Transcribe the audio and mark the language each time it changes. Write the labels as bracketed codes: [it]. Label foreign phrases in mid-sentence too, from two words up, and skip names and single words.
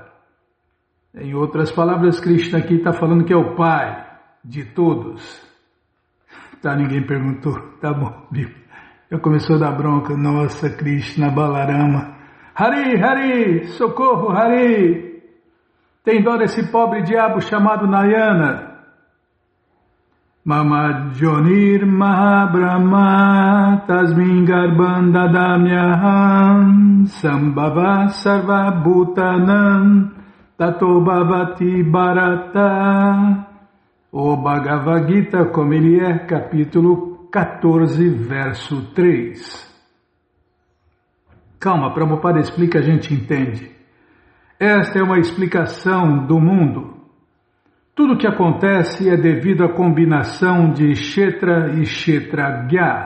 [pt] Em outras palavras, Krishna aqui está falando que é o pai de todos. Tá, ninguém perguntou, tá bom, viu? Já começou a dar bronca, nossa, Krishna, Balarama. Hari, Hari, socorro, Hari! Tem dó desse pobre diabo chamado Nayana. [sa] Mama Jonir Mahabrahma Tasmin Garbhan Dadamyaham Sambhava Sarva Bhutanam Tato Bhavati Bharata. [pt] O Bhagavad Gita, como ele é, capítulo 14, verso 3. Calma, Prabhupada explica, a gente entende. Esta é uma explicação do mundo. Tudo o que acontece é devido à combinação de Kshetra e Kshetragya.